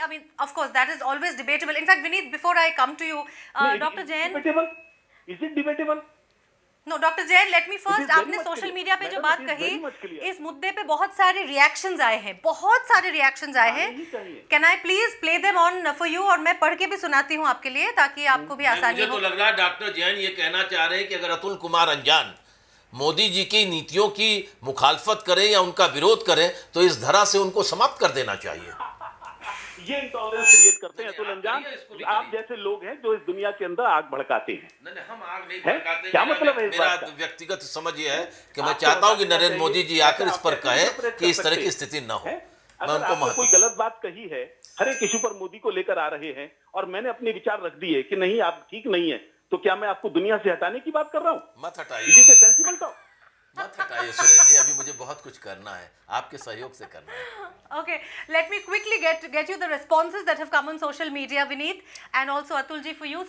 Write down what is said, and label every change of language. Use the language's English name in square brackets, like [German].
[English] I mean, of course, that is always debatable. In fact, Vineet, before I come to you, Dr. Jain. Is it debatable? No, Dr. Jain, let me first. [Hindi] आपने social media पे जो बात कही, इस मुद्दे पे बहुत सारे रिएक्शंस आए हैं, बहुत सारे रिएक्शंस आए हैं। [English] Can I please play them on for you? [Hindi] और मैं पढ़ के भी सुनाती हूँ आपके लिए, ताकि आपको भी आसानी हो। मुझे तो लग रहा है डॉक्टर जैन ये कहना चाह रहे हैं कि अगर अतुल कुमार अंजान मोदी जी की नीतियों की मुखालफत करें या उनका विरोध करें, तो इस धरा से उनको समाप्त कर देना चाहिए। ये इंटॉलरेंस क्रिएट करते हैं अतुल अंजान। आप जैसे लोग हैं जो इस दुनिया के अंदर आग भड़काते हैं। नहीं, हम आग नहीं भड़काते। क्या मतलब है इस बात का? मेरा व्यक्तिगत समझ ये है कि मैं चाहता हूं कि नरेंद्र मोदी जी आकर इस पर कहें कि इस तरह की स्थिति न हो। मैं उनको कोई गलत बात कही है, हर एक इशू पर मोदी को लेकर आ रहे हैं, और मैंने अपने विचार रख दिए कि नहीं आप ठीक नहीं है, तो क्या मैं आपको दुनिया से हटाने की बात कर रहा हूँ? मत हटाइए, [English] sensible talk [Hindi] मत हटाइए सुरेंद्र जी, अभी मुझे बहुत कुछ करना है, आपके सहयोग से करना है। [English] Okay, let me quickly get you the responses that have come on social media, Vineet, and also Atul ji for you.